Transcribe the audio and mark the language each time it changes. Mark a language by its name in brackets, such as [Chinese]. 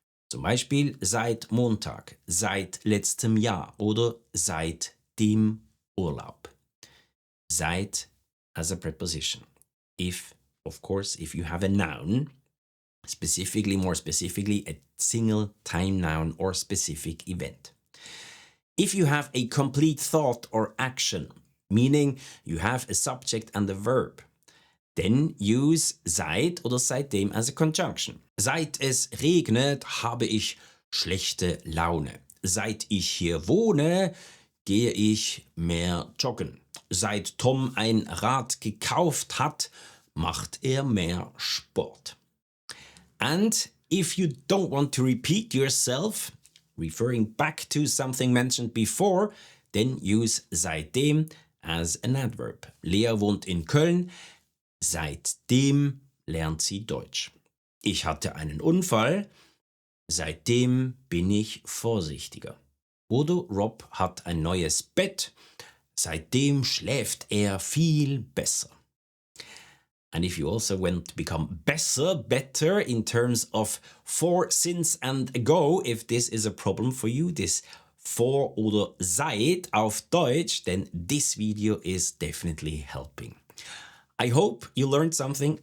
[German] Zum Beispiel seit Montag, seit letztem Jahr oder seit dem Urlaub. [English] Seit as a preposition. If, of course, if you have a noun, more specifically, a single time noun or specific event. If you have a complete thought or action, meaning you have a subject and a verb, then use seit oder seitdem as a conjunction. [German] Seit es regnet, habe ich schlechte Laune. Seit ich hier wohne, gehe ich mehr joggen. Seit Tom ein Rad gekauft hat, macht er mehr Sport. [English] And if you don't want to repeat yourself, referring back to something mentioned before, then use seitdem as an adverb. [German] Lea wohnt in Köln. Seitdem lernt sie Deutsch. Ich hatte einen Unfall. Seitdem bin ich vorsichtiger. Oder Rob hat ein neues Bett. Seitdem schläft er viel besser. [English] And if you also want to become better in terms of for, since and ago, if this is a problem for you, this for [German] oder seit auf Deutsch, [English] then this video is definitely helping. I hope you learned something.